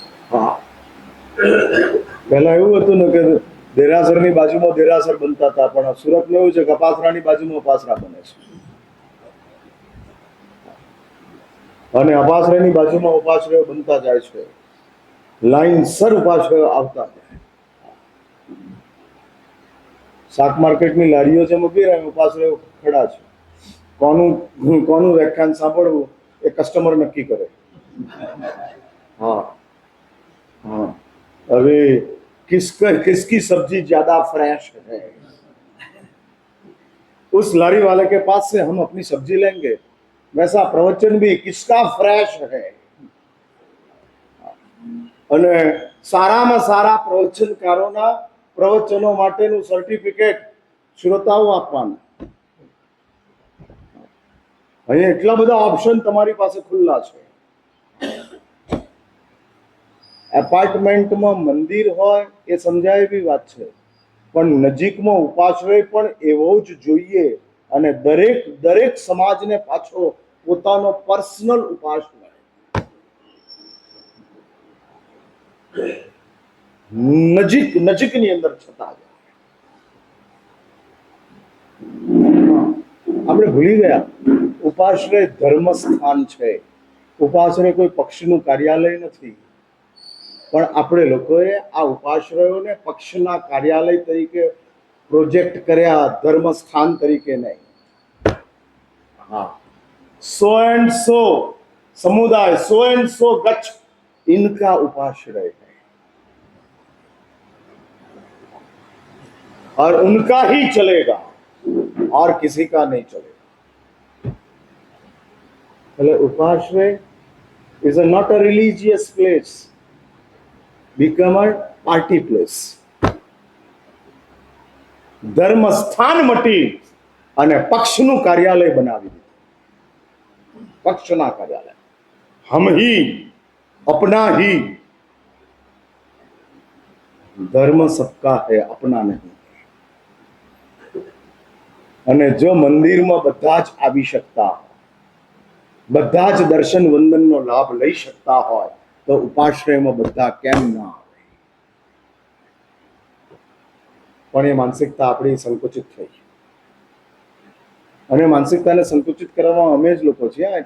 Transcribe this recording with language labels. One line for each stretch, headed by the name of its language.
Gujarati: હા, પહેલા એવું હતું ને કે દેરાસરની બાજુમાં દેરાસર બનતા હતા, પણ સુરતમાં એવું છે કે અપાસરાની બાજુમાં અપાસરા બને છે, અને અપાસરાની બાજુમાં ઉપાશ્રયો બનતા જાય છે. લાઈનસર ઉપાશ્રયો આવતા જાય. શાક માર્કેટની લારીઓ જે મૂકી રહ્યા ઉપાશ્રયો ખડા છે. કોનું વ્યાખ્યાન સાંભળવું એ કસ્ટમર નક્કી કરે.
Hindi: हाँ हाँ, अभी किसकी सब्जी ज्यादा फ्रेश है, उस लारी वाले के पास से हम अपनी सब्जी लेंगे. वैसा प्रवचन भी किसका फ्रेश है.
Gujarati: અને સારામાં સારા પ્રવચનકારોના પ્રવચનો માટેનું સર્ટિફિકેટ શ્રોતાઓ આપવાના. અહીંયા એટલા બધા ઓપ્શન તમારી પાસે ખુલ્લા છે. એપાર્ટમેન્ટમાં મંદિર હોય એ સમજાય એવી વાત છે, પણ નજીકમાં ઉપાશ્રય પણ એવો જ જોઈએ. અને દરેક સમાજને પાછો પોતાનો પર્સનલ ઉપાશ્રય નજીકની અંદર છતાં આપણે ભૂલી ગયા, ઉપાશ્રય ધર્મ સ્થાન છે. ઉપાશ્રય કોઈ પક્ષનું કાર્યાલય નથી. પણ આપણે લોકોએ આ ઉપાશ્રયોને પક્ષના કાર્યાલય તરીકે પ્રોજેક્ટ કર્યા, ધર્મ સ્થાન તરીકે નહીં.
Hindi: हाँ, 100 and 100 समुदाय, 100 and 100 गच्छ इनका उपाश्रय है, और उनका ही चलेगा और किसी का नहीं चलेगा.
English: એટલે ઉપાશ્રય is not a religious place, become a party place.
Gujarati: ધર્મ સ્થાન મટી અને પક્ષનું કાર્યાલય બનાવી દીધું. પક્ષના કાર્યાલય,
Hindi: હમ ही अपना ही.
Gujarati: ધર્મ
Hindi: સબકા है, अपना नहीं.
Gujarati: અને જો મંદિરમાં બધા જ આવી શકતા, બધા જ દર્શન વંદનનો લાભ લઈ શકતા હોય તો ઉપાશ્રયમાં બધા કેમ ના આવે? પણ એ માનસિકતા આપણી સંકુચિત થઈ, અને માનસિકતાને સંકુચિત કરવામાં અમે જ લોકો છીએ.